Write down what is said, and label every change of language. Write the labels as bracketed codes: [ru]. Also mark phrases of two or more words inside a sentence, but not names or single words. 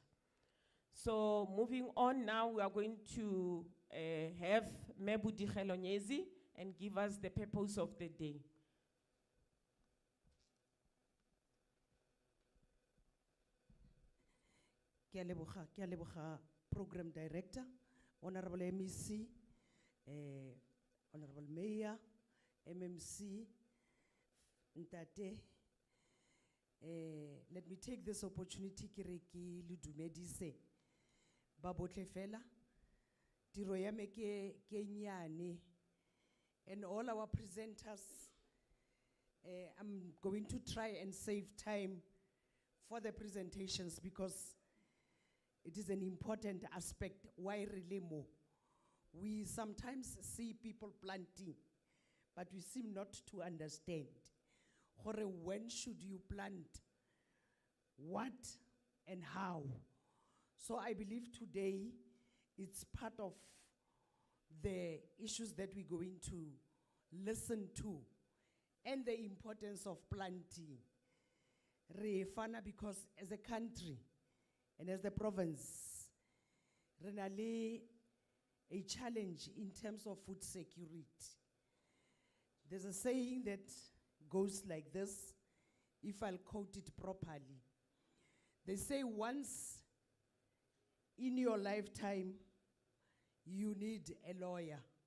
[en] So moving on now, we are going to have Budigelonyezi and give us the purpose of the day. [st] Ke a leboga [en] Program Director, Honorable MEC, Honorable Mayor, [st] MMC, Ntate. [en] Let me take this opportunity [st] ke re ke le dumedise ba botle fela. Tiro ya me ke nyane. [en] And all our presenters, I'm going to try and save time for the presentations because it is an important aspect. Why really more? We sometimes see people planting, but we seem not to understand. Hore, when should you plant? What and how? So I believe today it's part of the issues that we're going to listen to and the importance of planting. [st] Re fana [en] because as a country and as the province, [st] re na le [en] a challenge in terms of food security. There's a saying that goes like this, if I'll quote it properly. They say once in your lifetime, you need a lawyer.